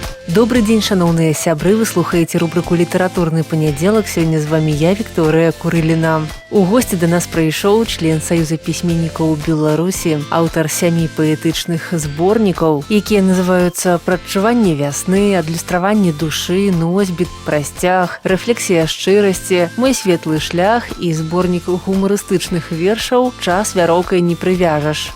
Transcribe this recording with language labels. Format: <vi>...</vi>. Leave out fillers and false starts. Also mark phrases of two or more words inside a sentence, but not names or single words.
<be>Добрый день, шановные сябры, вы слухаете рубрику «Литературный понеделок».</be> <ru>Сегодня с вами я, Виктория Курыліна.</ru> <be>У гости до нас прыйшоў член Союза письменников Беларуси, аўтар 7 паэтычных зборнікаў, якія называются «Прадчуванне вясны», «Адлюстраванне душы», «Носьбіт», «Прасцяг», «Рэфлексія шчырасці», «Мой светлы шлях» і зборнік гумарыстычных вершаў «Час вяроўкай не прывяжаш».</be>